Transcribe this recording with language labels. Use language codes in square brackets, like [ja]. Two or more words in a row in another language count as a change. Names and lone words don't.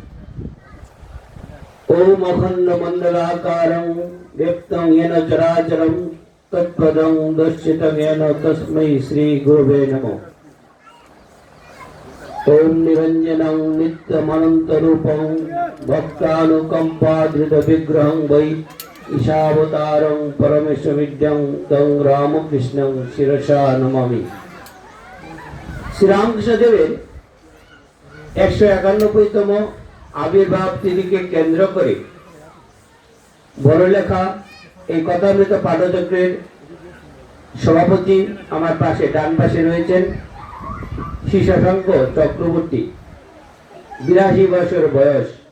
[sa] ओम अखंड मंडलाकारं व्यक्तं येन चराचरं तत्पदं दर्शितं येन तस्मै श्री गुरुवे नमः। ओम निरंजनं नित्यमनन्तरूपं भक्तानुकंपाधृतविग्रहं वै ईशावतारं परमेश्वरविद्यं तं रामकृष्णं शिरसा नमामि। [bn] শ্রীরামকৃষ্ণদেবের 191তম আবির্ভাব তিথিকে কেন্দ্র করে বড়লেখা এই কথামৃত পাঠচক্রের সভাপতি আমার পাশে ডান পাশে রয়েছেন শ্রী শশাঙ্ক চক্রবর্তী, 82 বছর বয়স।